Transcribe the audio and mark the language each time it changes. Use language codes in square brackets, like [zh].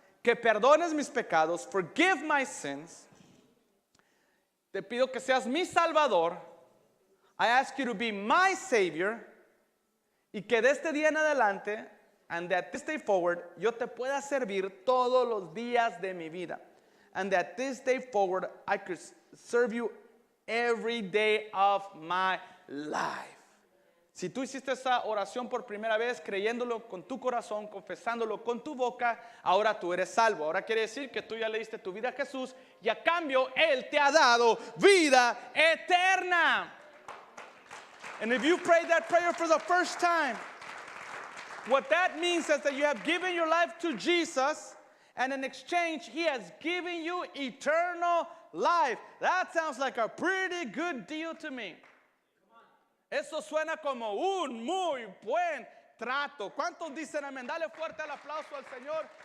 [es] Que perdones mis pecados. [en] Forgive my sins. [es] Te pido que seas mi Salvador. [en] I ask you to be my Savior. [es] Y que de este día en adelante, [en] and that this day forward, [es] yo te pueda servir todos los días de mi vida. [en] And that this day forward, I could serve you every day of my life. [es] Si tú hiciste esa oración por primera vez, creyéndolo con tu corazón, confesándolo con tu boca, ahora tú eres salvo. Ahora quiere decir que tú ya le diste tu vida a Jesús y a cambio Él te ha dado vida eterna. [en] And if you prayed that prayer for the first time, what that means is that you have given your life to Jesus, and in exchange, He has given you eternal life. That sounds like a pretty good deal to me. [es] Eso suena como un muy buen trato. ¿Cuántos dicen amén? Dale fuerte el aplauso al Señor.